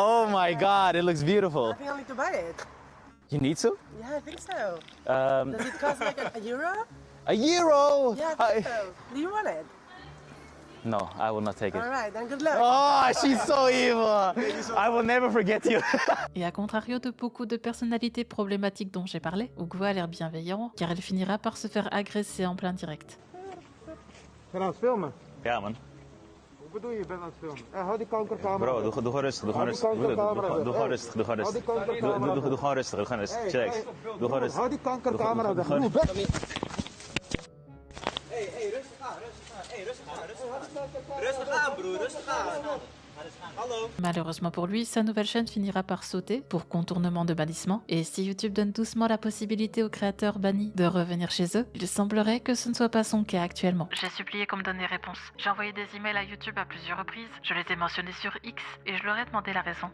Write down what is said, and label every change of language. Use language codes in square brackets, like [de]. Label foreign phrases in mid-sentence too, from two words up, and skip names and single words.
[en] Oh my god, it looks beautiful. I think I need to buy it. You need to? Yeah, I think so. Does it cost like a euro? A euro? Yeah, I think so. Do you want it? No, I will not take it. All right, then good luck. Oh, she's so evil. I will never forget you. [fr] Et à contrario de beaucoup de personnalités problématiques dont j'ai parlé, Hugo a l'air bienveillant, car elle finira par se faire agresser en plein direct. [nl] Ben je aan het filmen? Ja, man. Hoe bedoel je, je bent aan het filmen? Hou die kankercamera. Bro, doe gewoon rustig, doe gewoon rustig. Doe gewoon rustig, doe gewoon rustig. Doe gewoon rustig, doe gewoon rustig. Chillax. Doe gewoon rustig. Hou die kankercamera weg. Rustig aan, broer, rustig aan. [fr] Malheureusement pour lui, sa nouvelle chaîne finira par sauter pour contournement de bannissement, et si YouTube donne doucement la possibilité aux créateurs bannis de revenir chez eux, il semblerait que ce ne soit pas son cas actuellement. J'ai supplié qu'on me donne des réponses. J'ai envoyé des emails à YouTube à plusieurs reprises, je les ai mentionnés sur X et je leur ai demandé la raison.